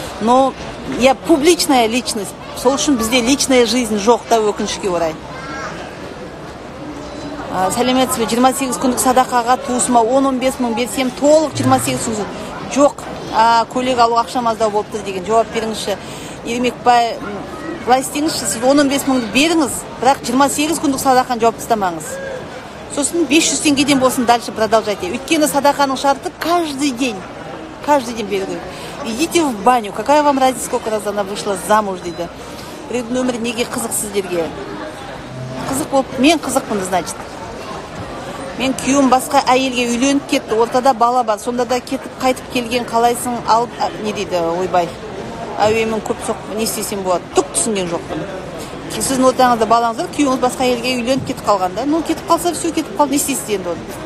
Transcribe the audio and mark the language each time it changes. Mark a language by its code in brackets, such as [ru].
[ru] Но я публичная личность. [kk] Сол үшін бізде [ru] личная жизнь [kk] жоқ та, өкінішке орай. Сәлеметсіз бе, 28 күндік садақаға туысыма 10-15 мың берсем, толық 28 күндік. Жоқ, көйлек алу ақшам аздау болып тұр деген жауап беріңізші. Ермекбай, былай істеңізші, сіз 10-15 мыңды беріңіз, бірақ 28 күндік садақаны жауап тастамаңыз. Сосын 500 теңгеден болсын [ru] дальше продолжайте. [kk] Өйткені садақаның шарты [ru] каждый день [kk] беру керек. [ru] Идите в баню, какая вам разница, сколько раз она вышла замуж [kk] дейді. Біреудің өмірі неге қызық сіздерге? Қызық болып, мен қызықпын, значит. Мен күйеуім басқа әйелге үйленіп кетті, ортада бала бар, сонда да кетіп қайтып келген қалайсың, алып, не дейді, ойбай. Әуемен көп соқ, не істесем болады, түк түсінген жоқпын. Сіздің ортаңызда балаңыздар, күйеуіңіз басқа әйелге үйленіп кетіп қалғанда, ну кетіп қалса, все кетіп қалды, не істейсіз енді оны?